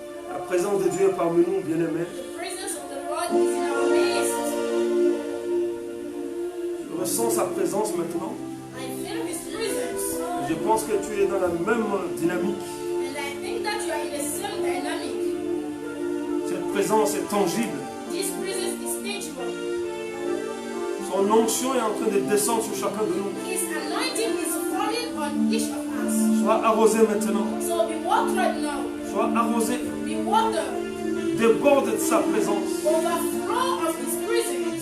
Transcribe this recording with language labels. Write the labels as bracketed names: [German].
[French] La présence de Dieu est parmi nous, bien-aimés. [English] The presence of the Lord is in our midst. [French] Je ressens sa présence maintenant. [English] I feel His presence. [French] Je pense que tu es dans la même dynamique. [English] And I think that you are in the same dynamic. [French] Cette présence est tangible. [English] This presence is tangible. [French] Son onction est en train de descendre sur chacun de nous. [English] His anointing is falling on each of us. [French] Sois arrosé maintenant. [English] So be walked right now. [French] Sois arrosé. [English] Be watered. [French] Déborde de sa présence. [English] Overflow of His presence.